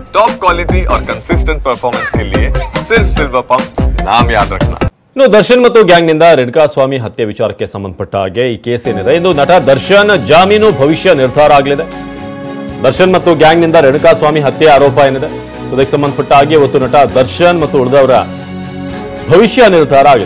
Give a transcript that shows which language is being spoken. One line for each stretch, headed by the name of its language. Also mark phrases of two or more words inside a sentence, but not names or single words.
English: top quality
Hindi: और
English: consistent performance
Hindi: के लिए सिर्फ सिल्वर पंप नाम याद रखना।
Kannada: ಇನ್ನು ದರ್ಶನ್ ಮತ್ತು ಗ್ಯಾಂಗ್ನಿಂದ ರೇಣುಕಾಸ್ವಾಮಿ ಹತ್ಯೆ ವಿಚಾರಕ್ಕೆ ಸಂಬಂಧಪಟ್ಟ ಹಾಗೆ ಈ ಕೇಸ್ ಏನಿದೆ ಇಂದು ನಟ ದರ್ಶನ್ ಜಾಮೀನು ಭವಿಷ್ಯ ನಿರ್ಧಾರ ಆಗಲಿದೆ. ದರ್ಶನ್ ಮತ್ತು ಗ್ಯಾಂಗ್ನಿಂದ ರೇಣುಕಾಸ್ವಾಮಿ ಹತ್ಯೆ ಆರೋಪ ಏನಿದೆ ಅದಕ್ಕೆ ಸಂಬಂಧಪಟ್ಟ ಹಾಗೆ ಇವತ್ತು ನಟ ದರ್ಶನ್ ಮತ್ತು ಉಳಿದವರ ಭವಿಷ್ಯ ನಿರ್ಧಾರ ಆಗಿದೆ.